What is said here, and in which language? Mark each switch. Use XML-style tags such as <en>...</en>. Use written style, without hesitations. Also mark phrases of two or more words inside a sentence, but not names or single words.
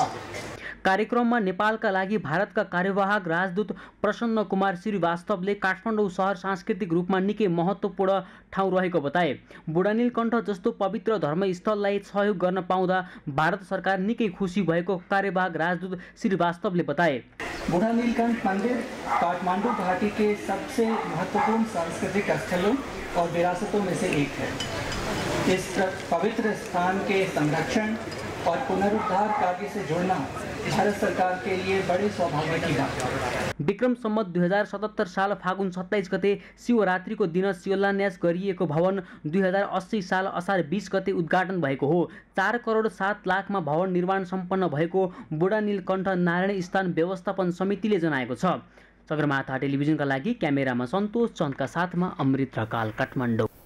<ne>कार्यक्रममा नेपालका लागि भारतका कार्यवाहक राजदूत प्रसन्न कुमार श्रीवास्तवले काठमाडौँ सहर सांस्कृतिक रूपमा निकै महत्त्वपूर्ण ठाउँ रहेको बताए। बुढानीलकण्ठ जस्तो पवित्र धर्मस्थललाई सहयोग गर्न पाउँदा भारत सरकार निकै खुसी भएको कार्यवाहक राजदूत श्रीवास्तवले बताए।</ne> <hi>बुढानीलकण्ठ मंदिर काठमांडू घाटी के सबसे महत्वपूर्ण सांस्कृतिक स्थलों और विरासतों में से एक है। इस पवित्र स्थान के संरक्षण और पुनरुद्धार कार्य से जुड़ना भारत सरकार के लिए बड़े सौभाग्य की बात है।</hi> <ne>विक्रम सम्मत 2077 साल फागुन 27 गते शिवरात्रिको दिन शिलान्यास गरिएको भवन 2080 साल असार 20 गते उद्घाटन भएको हो। 4 करोड 7 लाखमा भवन निर्माण सम्पन्न भएको बुढानीलकण्ठ नारायण स्थान व्यवस्थापन समितिले जनाएको छ। सगरमाथा टेलिभिजनका लागि क्यामेरामा सन्तोष चन्दका साथमा अमृत रकाल, काठमाडौँ।</ne>